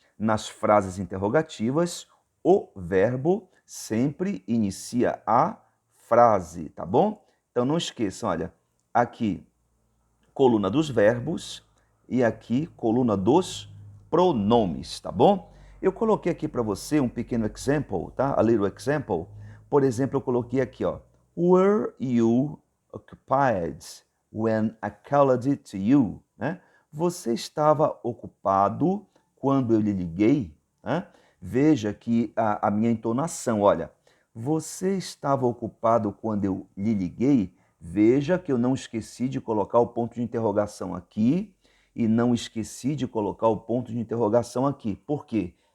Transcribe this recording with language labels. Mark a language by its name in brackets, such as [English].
[Portuguese] Nas frases interrogativas, o verbo sempre inicia a frase, tá bom? Então não esqueçam, olha, aqui coluna dos verbos e aqui coluna dos pronomes, tá bom? Eu coloquei aqui para você um pequeno example, tá? [English] A little example. [Portuguese] Por exemplo, eu coloquei aqui, ó. [English] Were you occupied when I called it to you? [Portuguese] Né? Você estava ocupado quando eu lhe liguei? Né? Veja que a minha entonação, olha. Você estava ocupado quando eu lhe liguei? Veja que eu não esqueci de colocar o ponto de interrogação aqui e não esqueci de colocar o ponto de interrogação aqui. Por quê?